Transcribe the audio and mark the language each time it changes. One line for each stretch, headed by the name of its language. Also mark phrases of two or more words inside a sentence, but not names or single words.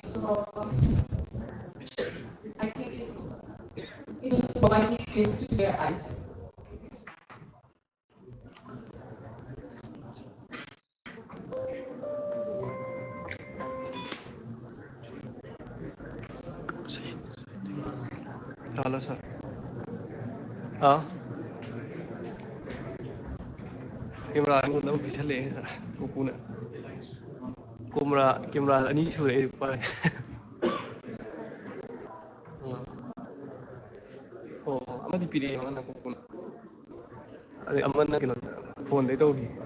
English: So I think it will provide space to their eyes. Hello, sir.
Manipuri: हाँ कैमरा ꯑꯩꯉꯣꯟꯗ ꯑꯃꯨꯛ ꯄꯤꯁꯜꯂꯛꯑꯦ ꯁꯥꯔ ꯄꯨꯄꯨꯅ ꯀꯦꯃꯦꯔꯥ ꯑꯅꯤ ꯁꯨꯔꯦ ꯑꯩ ꯄꯥꯏ ꯑꯣ ꯑꯃꯗꯤ ꯄꯤꯔꯛꯑꯦ ꯑꯃꯅ ꯄꯨꯄꯨꯅ ꯑꯗꯩ ꯑꯃꯅ ꯀꯩꯅꯣ ꯐꯣꯟꯗꯩ ꯇꯧꯈꯤ